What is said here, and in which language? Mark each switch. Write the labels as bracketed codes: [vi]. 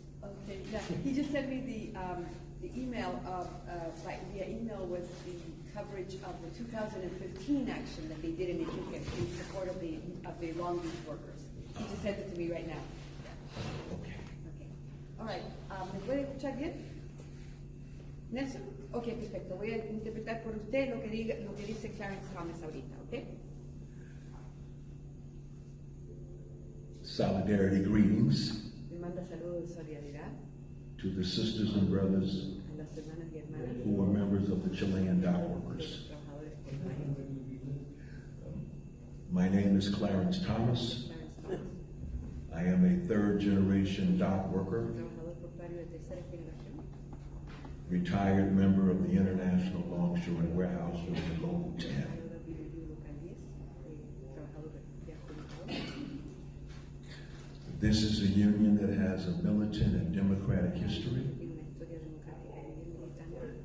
[en] Okay, yeah, he just sent me the email of, via email was the coverage of the 2015 action that they did in the UK in support of the Long Beach workers. He just sent it to me right now. Yeah. Okay. All right. [es] ¿Me puede escuchar bien? Nelson, ok, perfecto. Voy a interpretar por usted lo que dice Clarence Thomas ahorita, ¿ok? [en] Solidarity greetings [es] Le manda saludos de solidaridad [en] to the sisters and brothers [es] a las hermanas y hermanas [en] who are members of the Chilean dock [es] de [en] workers. [es] los trabajadores portuarios. [en] My name is Clarence Thomas. [es] Clarence Thomas, [en] I am a third generation dock worker, [es] trabajador portuario de tercera generación, [en] retired member of the International Longshore and Warehouse Union Local 10. [es] local 10, trabajador de adjudicador. [en] This is a union that has a militant and democratic history. [es] Tiene una historia democrática y bien militante.